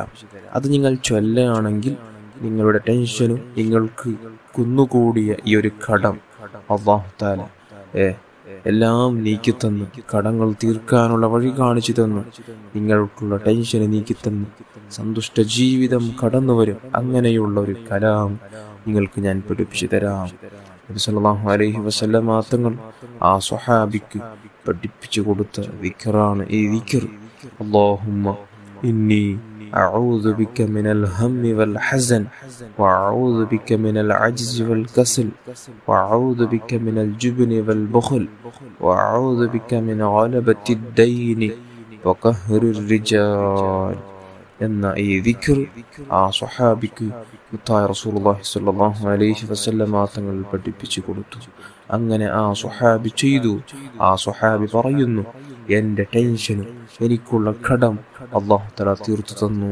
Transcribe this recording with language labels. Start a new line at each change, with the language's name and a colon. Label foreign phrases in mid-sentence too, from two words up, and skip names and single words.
Malayalam: അത് നിങ്ങൾ ചൊല്ലുകയാണെങ്കിൽ നിങ്ങളുടെ ടെൻഷനും നിങ്ങൾക്ക് കുന്നുകൂടിയ ഈ ഒരു കടം
Arabic: الله تعالى
Malayalam: എല്ലാം നീക്കിത്തന്ന്, കടങ്ങൾ തീർക്കാനുള്ള വഴി കാണിച്ചു തന്ന്, നിങ്ങൾക്കുള്ള ടെൻഷന് നീക്കിത്തന്ന് സന്തുഷ്ട ജീവിതം കടന്നു വരും. അങ്ങനെയുള്ള ഒരു കലാം നിങ്ങൾക്ക് ഞാൻ പഠിപ്പിച്ചു തരാം. നബി
Arabic: صلى الله عليه وسلم
Malayalam: തങ്ങൾ ആ സ്വഹാബിക്ക് പഠിപ്പിച്ചു കൊടുത്ത ദിക്റാണ് ഈ ദിക്ർ.
Arabic: اللهم إني أعوذ بك من الهم والحزن وأعوذ بك من العجز والكسل وأعوذ بك من الجبن والبخل وأعوذ بك من غلبة الدين وقهر الرجال
Malayalam: എന്ന ഈ ദിക്ർ ആ സ്വഹാബിക്ക്
Arabic: رسول الله صلى الله عليه وسلم
Malayalam: തങ്ങൾ പഠിപ്പിച്ചു കൊടുത്തു. അങ്ങനെ ആ സ്വഹാബി ചെയ്തു. ആ സ്വഹാബി പറയുന്നു, എൻ്റെ ടെൻഷനും എനിക്കുള്ള കടം
Arabic: الله تعالى
Malayalam: തീർത്തു തന്നു.